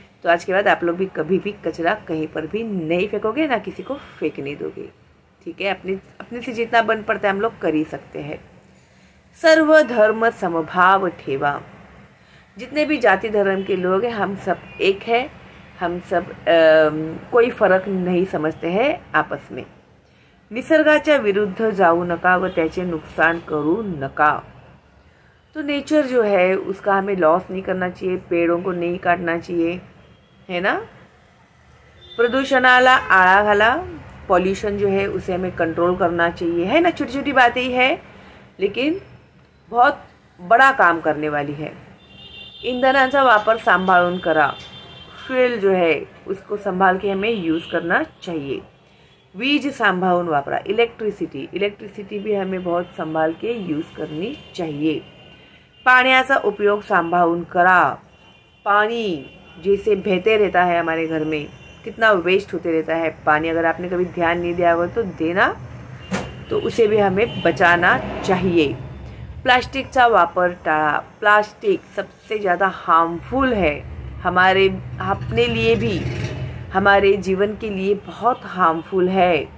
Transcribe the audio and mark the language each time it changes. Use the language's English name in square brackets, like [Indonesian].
[Hindi] तो आज के बाद आप लोग भी कभी भी कचरा कहीं पर भी नहीं फेंकोगे, ना किसी को फेंकने दोगे, ठीक है। अपने से जितना बन पड़ता है हम लोग कर ही सकते हैं। [Marathi] सर्वधर्म समभाव ठेवा। [Hindi] जितने भी जाति धर्म के लोग हैं हम सब एक है, हम सब कोई फरक नहीं समझते हैं आपस में। [Marathi] निसर्गाच्या विरुद्ध जाऊ नका व त्याचे नुकसान करू नका। [Hindi] तो नेचर जो है उसका हमें लॉस नहीं करना चाहिए, पेड़ों को नहीं काटना चाहिए, है ना। [Marathi] प्रदूषणाला आळा घाला, [Hindi] पॉल्यूशन जो है उसे हमें कंट्रोल करना चाहिए, है ना। छोटी छोटी बातें ही है लेकिन बहुत बड़ा काम करने वाली है। [Marathi] इंधनाचा वापर सांभाळून करा। [Hindi] फ्यूल जो है उसको संभाल के हमें यूज़ करना चाहिए। [Marathi] वीज सांभाळून वापरा। [Hindi] इलेक्ट्रिसिटी भी हमें बहुत संभाल के यूज़ करनी चाहिए। [Marathi] पाण्याचा उपयोग सांभाळून करा। [Hindi] पानी जैसे बहते रहता है हमारे घर में, कितना वेस्ट होते रहता है पानी। अगर आपने कभी ध्यान नहीं दिया होगा तो देना, तो उसे भी हमें बचाना चाहिए। [Marathi] प्लास्टिकचा वापर टाळा। [Hindi] प्लास्टिक सबसे ज़्यादा हार्मफुल है हमारे अपने लिए भी, हमारे जीवन के लिए बहुत हार्मफुल है।